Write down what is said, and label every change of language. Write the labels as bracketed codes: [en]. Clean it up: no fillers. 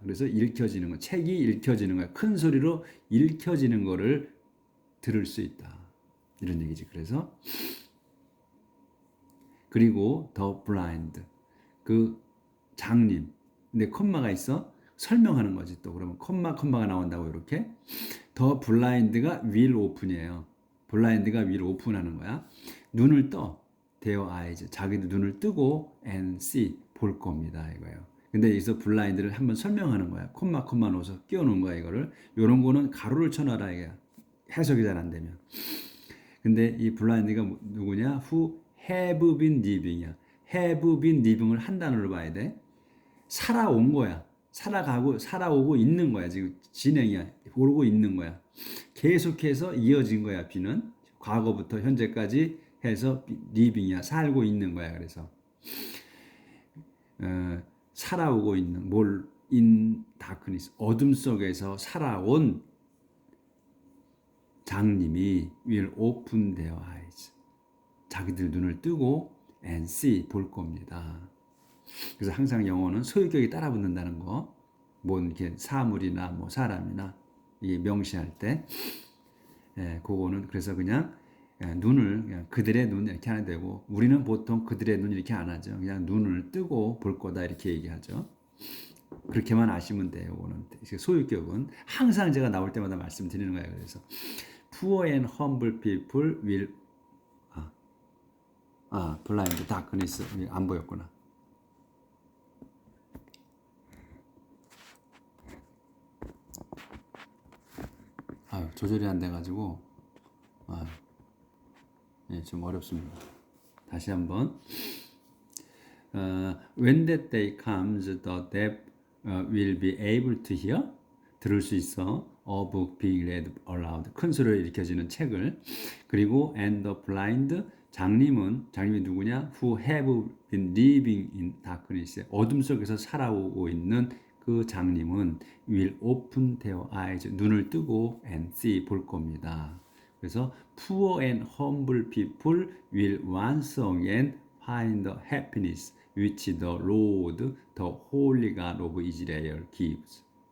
[ko] 그래서 읽혀지는 것, 책이 읽혀지는 거야. 큰 소리로 읽혀지는 거를 들을 수 있다. 이런 얘기지. 그래서 그리고 [en] the blind, [ko] 그 장님. 근데 콤마가 있어. 설명하는 거지 또. 그러면 콤마가 나온다고 이렇게. [en] the blind가 will open이에요. [ko] 블라인드가 [en] will open [ko] 하는 거야. 눈을 떠. [en] their eyes. [ko] 자기도 눈을 뜨고 [en] and see. [ko] 볼 겁니다. 이거예요. 근데 여기서 블라인드를 한번 설명하는 거야. 콤마 넣어서 끼워놓은 거야. 이거를. 요런 거는 가로를 쳐놔라. 이게 해석이 잘 안 되면. 근데 이 블라인드가 누구냐? [en] Who have been living이야. have been living [ko] 을 한 단어로 봐야 돼. 살아온 거야. 살아오고 있는 거야. 지금 진행이야. 오르고 있는 거야. 계속해서 이어진 거야. 비는 과거부터 현재까지 해서 living이야. 살고 있는 거야. 그래서 살아오고 있는 [en] in darkness [ko] 어둠 속에서 살아온 장님이 [en] will open their eyes [ko] 자기들 눈을 뜨고 [en] and see [ko] 볼 겁니다. 그래서 항상 영어는 소유격이 따라 붙는다는 거, 뭐 이렇게 사물이나 뭐 사람이나 이 명시할 때, 그거는 그래서 그냥 눈을 그냥 그들의 눈 이렇게 하나 되고 우리는 보통 그들의 눈 이렇게 안 하죠. 그냥 눈을 뜨고 볼 거다 이렇게 얘기하죠. 그렇게만 아시면 돼요. 이거는 소유격은 항상 제가 나올 때마다 말씀드리는 거예요. [en] 그래서 poor and humble people will blind darkness [ko] 안 보였구나. 조절이 안 돼가지고 좀 어렵습니다. 다시 한번. [en] When that day comes, the deaf will be able to hear. [ko] 들을 수 있어. [en] A book being read aloud. [ko] 큰 소리로 읽혀지는 책을. 그리고 [en] and the blind. [ko] 장님이 누구냐? [en] Who have been living in darkness. [ko] 어둠 속에서 살아오고 있는 그 장님은 [en] will open their eyes. [ko] 눈을 뜨고 [en] and see [ko] 볼 겁니다. [en] 그래서 poor and humble people will once again find the happiness which the Lord, the Holy God of Israel gives.